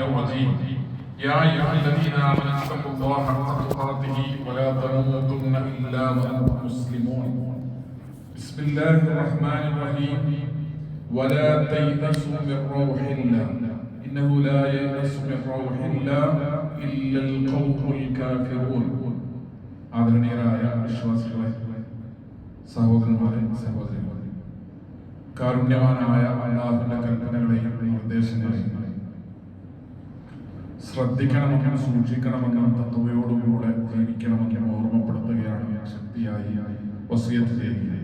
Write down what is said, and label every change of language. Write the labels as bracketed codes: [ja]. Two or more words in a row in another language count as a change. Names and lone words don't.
[ar] الرجيم يا أيها الذين آمنوا اتقوا الله حق تقاته ولا تموتن إلا وأنتم مسلمون بسم الله الرحمن الرحيم ولا تيأسوا من روح الله إنه لا ييأس من روح الله إلا القوم الكافرون [ml] ആദരണീയരായ വിശ്വാസികളെ സഹോദരന്മാരെ സഹോദരികളെ കാരുണ്യവാനായ അല്ലാഹുവിന്റെ കൽപ്പനകളെയും നിർദ്ദേശങ്ങളെയും ശ്രദ്ധിക്കണമെന്നും സൂക്ഷിക്കണമെന്നും തത്വയോടുകൂടെ ജീവിക്കണമെന്നും ഓർമ്മപ്പെടുത്തുകയാണ് ശക്തിയായി വസിയത്ത് ചെയ്യുക.